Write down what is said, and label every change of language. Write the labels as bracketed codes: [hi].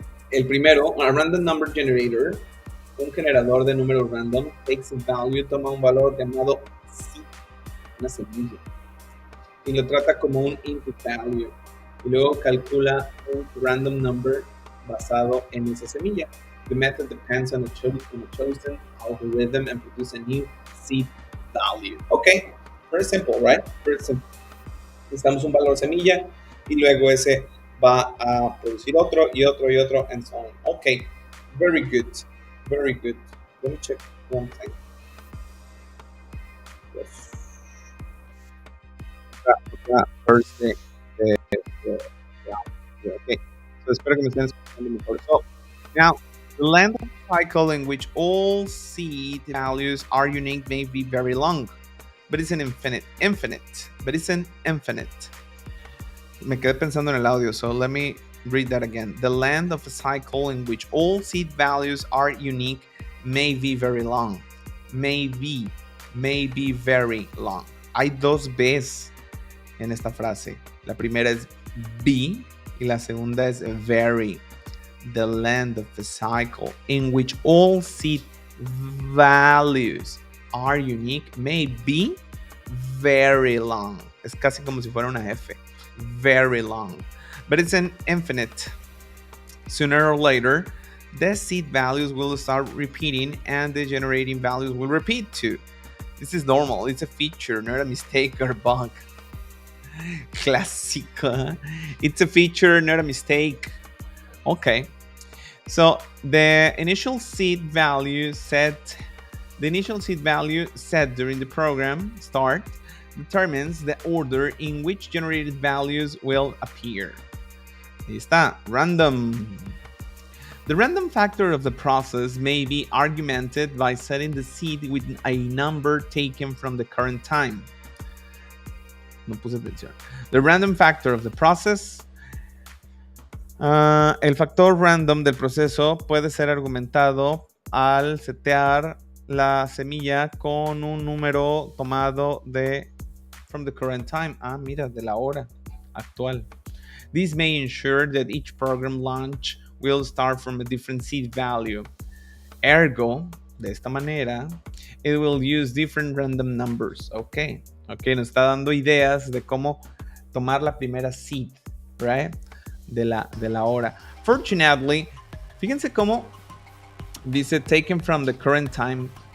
[es] El primero, [en] a random number generator, [es] un generador de números random, [en] takes a value, [es] toma un valor llamado seed, una semilla, y lo trata como un input value, y luego calcula un random number basado en esa semilla. [en] The method depends on a chosen algorithm and produces a new seed value. Okay, very simple, right? Very simple. [es] Necesitamos un valor semilla y luego ese va a producir otro y otro y otro [en] and so on. Okay, very good, very good. Let me check one thing. Yes. First thing. Okay. [es] So espero que me estén escuchando mejor. [en] So now, the length of the cycle in which all seed values are unique may be very long, but it's an infinite. But it's an infinite. [es] Me quedé pensando en el audio, [en] so let me read that again. The length of a cycle in which all seed values are unique may be very long. May be very long. [es] Hay dos B's en esta frase. La primera es be y la segunda es very. [en] The length of the cycle in which all seed values are unique may be very long. [es] Es casi como si fuera una F. [en] Very long. But it's an infinite. Sooner or later, the seed values will start repeating and the generating values will repeat too. This is normal. It's a feature, not a mistake or bug. Clásica. It's a feature, not a mistake. Okay. So the initial seed value set during the program start determines the order in which generated values will appear. [es] Ahí está. [en] Random. The random factor of the process may be augmented by setting the seed with a number taken from the current time. [es] No puse atención. [en] The random factor of the process. [es] El factor random del proceso puede ser argumentado al setear la semilla con un número tomado [en] from the current time. [es] Mira, de la hora actual. [en] This may ensure that each program launch will start from a different seed value. Ergo, [es] de esta manera, [en] it will use different random numbers. [es] Ok, nos está dando ideas de cómo tomar la primera seed, right? De la hora. Fortunately, fíjense cómo dice [en] taken from the current time.